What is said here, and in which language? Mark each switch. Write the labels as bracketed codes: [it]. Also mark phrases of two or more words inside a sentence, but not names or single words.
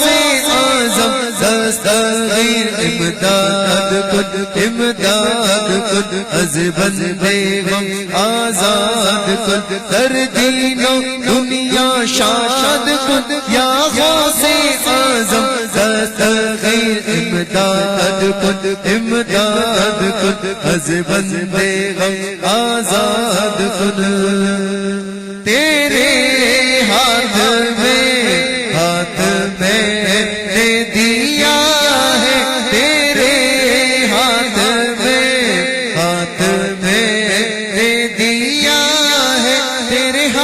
[fa] اعظم دستگیر امداد کن، امداد کن، از بندے غم آزاد کن، در دین و دنیا شاد کن، یا غوث اعظم دستگیر امداد کن، امداد کن، از بندے غم آزاد کن، [ur] تیرے ہاتھ میں نے دیا ہے، تیرے ہاتھ میں نے دیا ہے، تیرے